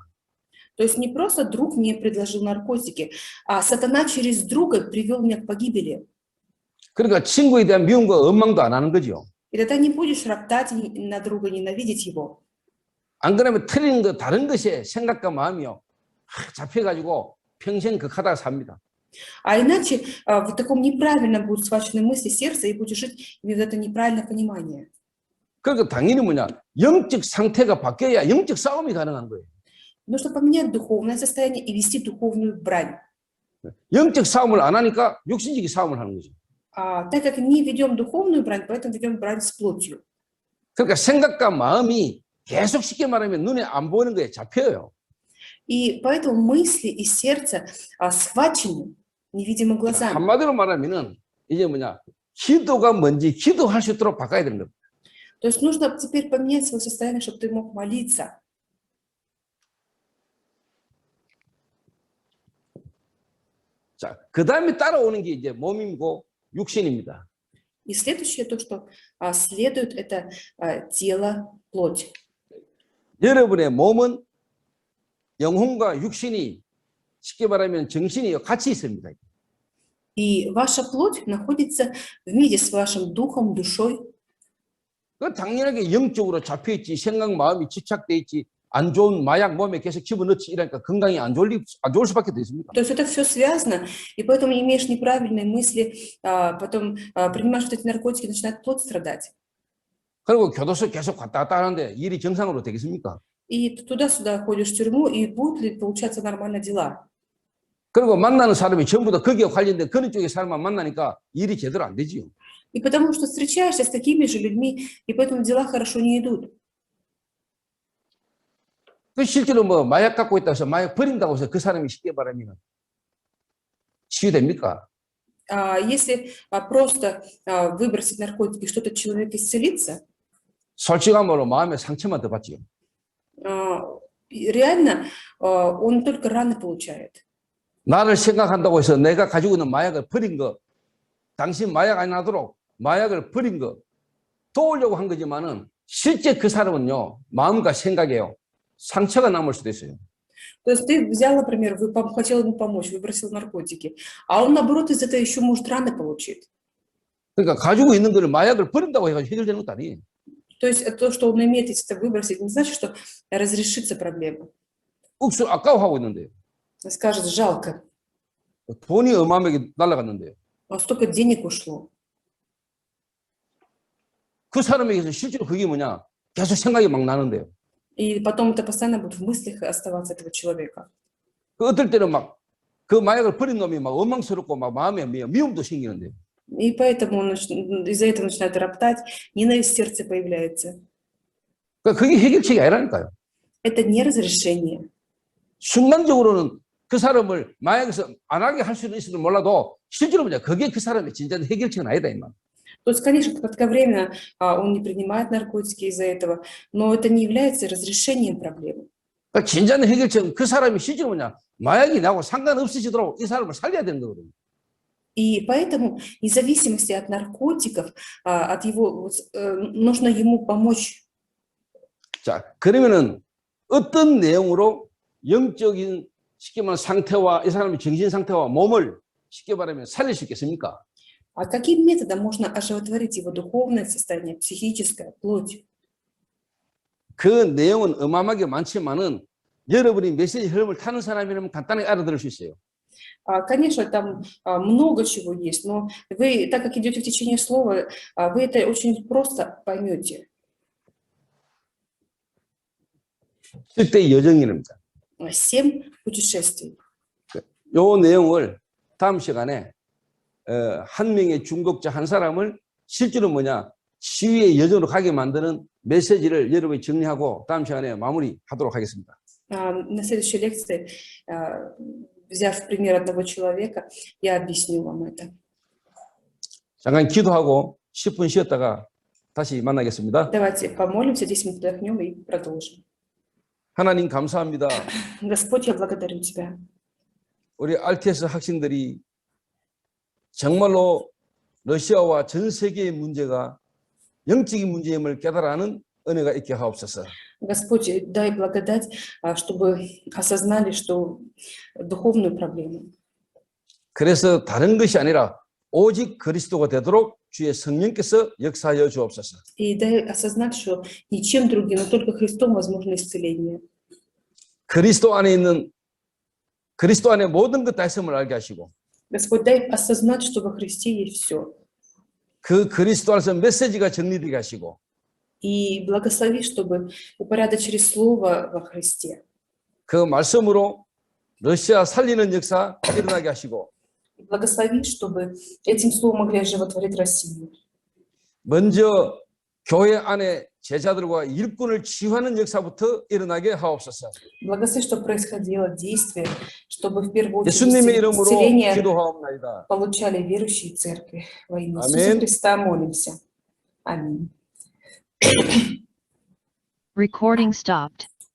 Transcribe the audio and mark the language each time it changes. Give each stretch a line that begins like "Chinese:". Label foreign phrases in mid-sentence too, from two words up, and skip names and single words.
Russian: То есть не просто друг мне предложил наркотики, а сатана через друга привел меня к погибели.
Korean: 그러니까 친구에 대한 미움과 원망도 안 하는 거죠.
Russian: И тогда не будешь роптать на друга, ненавидеть его.
Korean: 안 그러면 틀린 거 다른 것에 생각과 마음이요. 잡혀가지고 평생 극하다가 삽니다.
Russian: А иначе в таком неправильном будут схвачены мысли сердца и будешь жить в это неправильное понимание.
Korean: 그러니까 당연히 뭐냐. 영적 상태가 바뀌어야 영적 싸움이 가능한 거예요.
Russian: Нужно поменять духовное состояние и вести духовную брань.
Korean: 영적 싸움을 안 하니까 육신적인 싸움을 하는 거죠.
Russian: Так как не ведем духовную брань, поэтому ведем брань с плотью.
Korean: 그러니까 생각과 마음이 계속 쉽게 말하면 눈에 안 보이는 거에 잡혀요.
Russian: И поэтому мысли и сердце схвачены невидимыми глазами.
Korean: 한마디로 말하면은 이제 뭐냐. 기도가 뭔지 기도할 수 있도록 바꿔야 되는 겁니다.
Russian: То есть нужно теперь поменять свое состояние, чтобы ты мог молиться.
Korean: 자, 그 다음에 따라오는 게 이제 몸이고 육신입니다.
Russian: И следующее, то, что следует, это тело, плоть.
Korean: 여러분의 몸은 영혼과 육신이 쉽게 말하면 정신이 같이 있습니다.
Russian: И ваша плоть находится вместе с вашим духом, душой.
Korean: 그 당연하게 영적으로 잡혀 있지, 생각, 마음이 집착돼 있지, 안 좋은 마약 몸에 계속 집어넣지 이러니까 건강이 안 좋을 수밖에 없습니다.
Russian: То есть это все связано, и поэтому имеешь неправильные мысли, потом принимаешь вот эти наркотики, начинает плоть страдать.
Korean: 그리고 교도소 계속 왔다 갔다 하는데 일이 정상으로 되겠습니까?
Russian: И ты туда-сюда ходишь в тюрьму, и будут ли получаться нормально дела?
Korean: 그리고 만나는 사람이 전부 다 거기에 관련된 그런 쪽의 사람만 만나니까 일이 제대로 안 되지요.
Russian: И потому что встречаешься с такими же людьми, и поэтому дела хорошо не идут.
Korean: 그 실제로 뭐 마약 갖고 있다고 해서 마약 버린다고 해서 그 사람이 쉽게 말하면 치유됩니까?
Russian: Если просто выбросить наркотики, что-то человек исцелится,
Korean: 솔직함으로 마음에 상처만 더 받지요.
Russian: реально он только раны получает.
Korean: 나를 생각한다고 해서 내가 가지고 있는 마약을 버린 거, 당신 마약 안 하도록 마약을 버린 거 도우려고 한 거지만은 실제 그 사람은요, 마음과 생각에요, 상처가 남을 수도 있어요.
Russian: То есть ты взял, например, хотел ему помочь, выбросил наркотики, а он, наоборот, из этого еще может раны получить.
Korean: 그러니까 가지고 있는 거를 마약을 버린다고 해가지고 해결되는 것도 아니에요.
Russian: То есть то, что он имеет, если это выбросить, не значит, что разрешится проблема.
Korean: 억수 아까워하고 있는데요.
Russian: Скажет, жалко,
Korean: 돈이 어마어마하게 날아갔는데요.
Russian: столько денег ушло.
Korean: 그 사람에게서 실제로 그게 뭐냐? 계속 생각이 막 나는데요.
Russian: И потом это постоянно будет в мыслях оставаться этого человека.
Korean: 그 어떨 때는 막 그 마약을 버린 놈이 막 원망스럽고 막 마음에 미움도 생기는데요.
Russian: И поэтому он из-за этого начинает роптать, ненависть в сердце появляется.
Korean: 그러니까 그게 해결책이 아니라니까요.
Russian: Это не разрешение.
Korean: 순간적으로는 그 사람을 마약에서 안 하게 할 수는 있을지 몰라도 실제로 뭐냐? 그게 그 사람의 진짜 해결책은 아니다 이 말.
Russian: То есть, конечно, кратковременно он не принимает наркотики из-за этого, но это не является разрешением проблемы.
Korean: 그러니까 진짜는 해결책은 그 사람이 실제로 뭐냐? 마약이 나하고 상관없으시도록 이 사람을 살려야 되는 거거든요.
Russian: И поэтому, вне зависимости от наркотиков, от его, нужно ему помочь.
Korean: 자, 그러면은 어떤 내용으로 영적인 쉽게 말하면 상태와 이 사람의 정신 상태와 몸을 쉽게 말하면 살릴 수 있겠습니까?
Russian: А каким методом можно оживотворить его духовное состояние, психическое, плоть?
Korean: 그 내용은 어마어마하게 많지만은 여러분이 메시지 흐름을 타는 사람이라면 간단하게 알아들을 수 있어요.
Russian: Конечно, там много чего есть, но вы, так как идете в течение слова, вы это очень просто поймете.
Korean: 7대 여정이랍니다.
Russian: 7 путешествий.
Korean: 요 내용을 다음 시간에 한 명의 중독자 한 사람을 실제로 뭐냐 치유의 여정으로 가게 만드는 메시지를 여러분이 정리하고 다음 시간에 마무리하도록 하겠습니다.
Russian: На следующей лекции, взяв пример одного человека, я объясню вам это.
Korean: 잠깐 기도하고 10분 쉬었다가 다시 만나겠습니다.
Russian: Давайте помолимся, 10 минут отдохнем и продолжим.
Korean: 하나님 감사합니다.
Russian: Господь, я благодарю Тебя.
Korean: 우리 RTS 학생들이 정말로 러시아와 전 세계의 문제가 영적인 문제임을 깨달아는 은혜가 있게 하옵소서.
Russian: Господь, дай благодать, чтобы осознали, что духовную проблему.
Korean: 그래서 다른 것이 아니라 오직 그리스도가 되도록 주의 성령께서 역사하여 주옵소서.
Russian: И дай осознать, что ничем другим, но только Христом возможно исцеление.
Korean: 그리스도 안에 모든 것 다 있음을 알게 하시고
Russian: Господь, дай осознать, что во Христе есть все.
Korean: 그 그리스도 안에서 메시지가 정리되게 하시고
Russian: И благослови, чтобы упорядочили Слово во Христе.
Korean: 그 말씀으로 러시아 살리는 역사 일어나게 하시고
Russian: Благослови, чтобы этим словом могли оживотворить Россию.
Korean: 먼저 교회 안에 제자들과 일꾼을 치유하는 역사부터 일어나게 하옵소서.
Russian: Благослови, чтобы происходило действие, чтобы в первую очередь
Korean: 예수님의 이름으로
Russian: исцеление
Korean: 기도하옵나이다.
Russian: получали верующие церкви. Во имя Иисуса Аминь. Христа молимся. Аминь.
English: Recording stopped.